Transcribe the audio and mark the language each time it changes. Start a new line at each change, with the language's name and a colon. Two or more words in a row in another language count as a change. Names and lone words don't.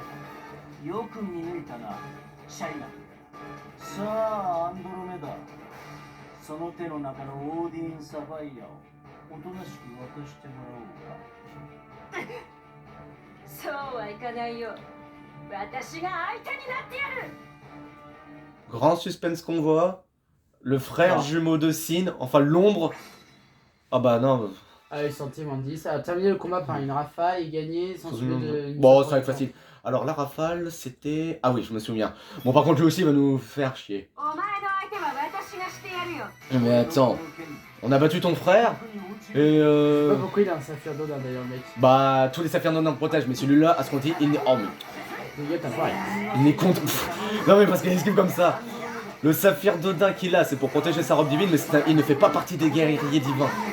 Japanese: よく見抜いたなシャイナ。さあアンドロメダ、その手の中のオーディン・サファイアをおとなしく渡してもらおうか。そうはいかないよ。私が相手になってやる。
French: Grand suspense qu'on voit. Le frère Non. jumeau de Sin, enfin l'ombre. Ah bah non. Allez, santé, Mandy. Ça a terminé le combat par une rafale et gagné sans suivre de. Bon, ça va être facile. Alors la rafale, c'était... Ah oui, je me souviens. Bon, par contre, lui aussi va nous faire chier.
Japanese: お前の相手は私がしてやるよ。
French: Mais attends, on a battu ton frère et Je sais pas pourquoi il a un saphir d'Odin d'ailleurs, le mec. bah tous les saphirs d'Odin me protègent, mais celui-là, à ce qu'on dit, il n'est... Oh mais... Le gars, t'as pas rien. Il n'est contre... Non mais parce qu'il esquive comme ça. Le saphir d'Odin qu'il a, c'est pour protéger sa robe divine, mais il ne fait pas partie des guerriers divins.